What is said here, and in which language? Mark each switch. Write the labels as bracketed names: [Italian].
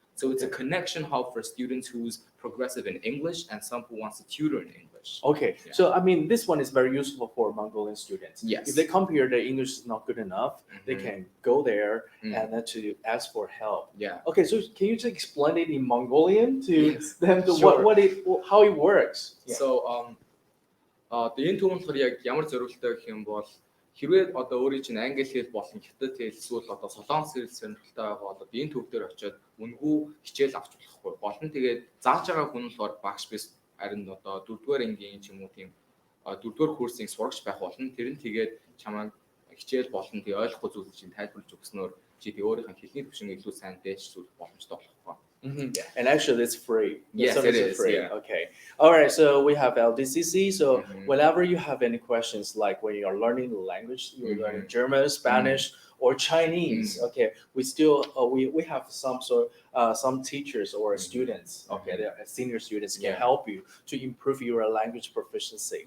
[English] So it's a connection hub for students who's progressive in English and some who wants to tutor in English. Okay, Yeah. so I mean, this one is very useful for Mongolian students. Yes. If they come here, their English is not good enough, they Mhm. can go there Mm. and then to ask for help. Yeah. Okay, so can you just explain it in Mongolian to Yes, them to sure. how it works? Yeah. So [Mongolian] Одоо энэ түүн болохоор яг ямар зориултаа гэх юм бол хэрвээ одоо өөрийн чинь англи хэл болон хятад хэл эсвэл одоо солонгос хэл сонирхолтой байгаа бол одоо энэ төв дээр очиод үнэгүй хичээл авч болохгүй. Гол нь тэгээд зааж байгаа хүн болохоор багш биш харин одоо 4-р ангийн ч юм уу тийм 4-р курсын сурагч байх болно. Тэр нь тэгээд чамайг хичээл болон тий ойлгохгүй зүйлийг чинь тайлбарлаж өгснөөр чи тий өөрийнхөө хэлний төвшин илүү сайн дээжсүүлэх боломжтой болох байна. [English] And actually, it's free. Yes, it is. Free. Yeah. Okay. All right. So we have LDCC. So whenever you have any questions, like when you are learning the language, you're learning German, Spanish, or Chinese. Okay. We still we have some teachers or students. Okay, they are senior students can help you to improve your language proficiency.